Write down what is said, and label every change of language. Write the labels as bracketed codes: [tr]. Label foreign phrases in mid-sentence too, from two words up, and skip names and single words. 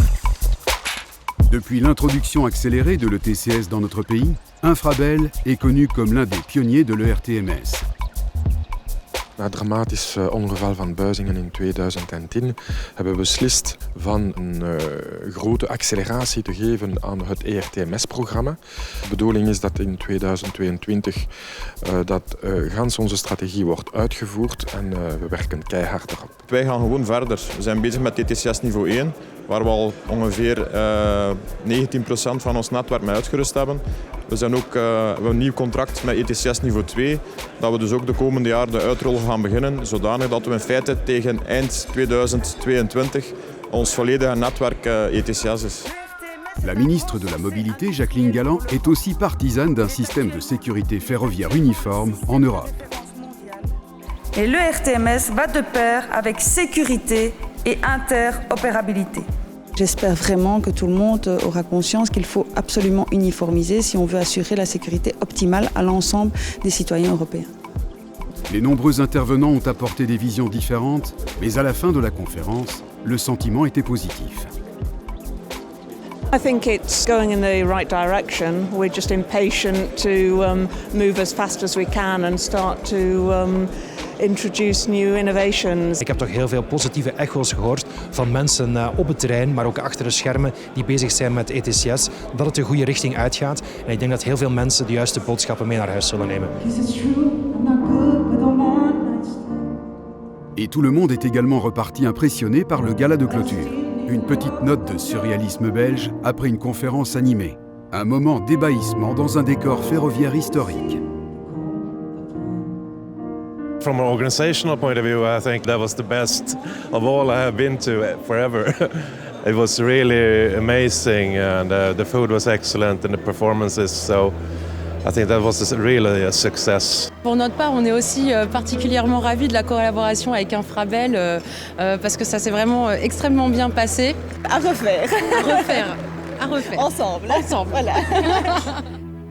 [fr] Depuis l'introduction accélérée de l'ETCS dans notre pays, Infrabel est connu comme l'un des pionniers de l'ERTMS. [nl] Na het dramatisch ongeval van Buizingen in 2010 hebben we beslist van een grote acceleratie te geven aan het ERTMS-programma. De bedoeling is dat in 2022 gans onze strategie wordt uitgevoerd en we werken keihard erop. Wij gaan gewoon verder. We zijn bezig met ETCS niveau 1, waar we al ongeveer 19% van ons netwerk mee uitgerust hebben. We hebben een nieuw contract met ETCS niveau 2, dat we dus ook de komende jaren de uitrol gaan beginnen, zodanig dat we in feite tegen eind 2022 ons volledige netwerk ETCS is. [fr] La ministre de la Mobilité, Jacqueline Galland, est aussi partisane d'un système de sécurité ferroviaire uniforme en Europe. Et l'ERTMS va de pair avec sécurité et interopérabilité. J'espère vraiment que tout le monde aura conscience qu'il faut absolument uniformiser si on veut assurer la sécurité optimale à l'ensemble des citoyens européens. Les nombreux intervenants ont apporté des visions différentes, mais à la fin de la conférence, le sentiment était positif. [en] I think it's going in the right direction. We're just impatient to move as fast as we can and start to introduce new innovations. [nl] Ik heb toch heel veel positieve echo's gehoord van mensen op het terrein, maar ook achter de schermen die bezig zijn met ETCS, dat het de goede richting uitgaat. En ik denk dat heel veel mensen de juiste boodschappen mee naar huis zullen nemen. [fr] Et tout le monde est également reparti impressionné par le gala de clôture. Une petite note de surréalisme belge après une conférence animée. Un moment d'ébahissement dans un décor ferroviaire historique. [en] From an organizational point of view, I think that was the best of all I have been to forever. It was really amazing, and the food was excellent and the performances, so I think that was really a success. [fr] Pour notre part, on est aussi particulièrement ravis de la collaboration avec Infrabel parce que ça s'est vraiment extrêmement bien passé. À refaire. À refaire. À refaire. Ensemble. Ensemble. Voilà.